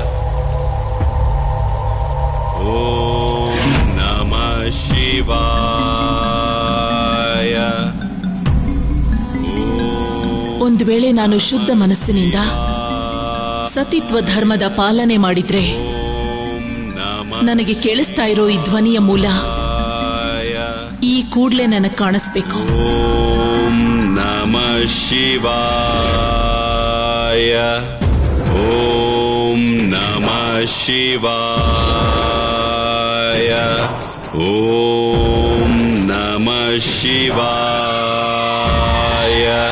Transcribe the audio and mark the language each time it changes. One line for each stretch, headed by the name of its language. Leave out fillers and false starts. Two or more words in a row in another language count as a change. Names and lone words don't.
Sanskrit: ಓಂ ನಮಃ ಶಿವಾಯ.
Kannada: ಒಂದು ವೇಳೆ ನಾನು ಶುದ್ಧ ಮನಸ್ಸಿನಿಂದ ಸತಿತ್ವ ಧರ್ಮದ ಪಾಲನೆ ಮಾಡಿದ್ರೆ ನನಗೆ ಕೇಳಿಸ್ತಾ ಇರೋ ಈ ಧ್ವನಿಯ ಮೂಲ ಈ ಕೂಡ್ಲೆ ನನಗೆ ಕಾಣಿಸ್ಬೇಕು.
Sanskrit: ಓಂ ನಮಃ ಶಿವಾಯ. ಓಂ ನಮಃ ಶಿವಾಯ. ಓಂ ನಮಃ ಶಿವಾಯ.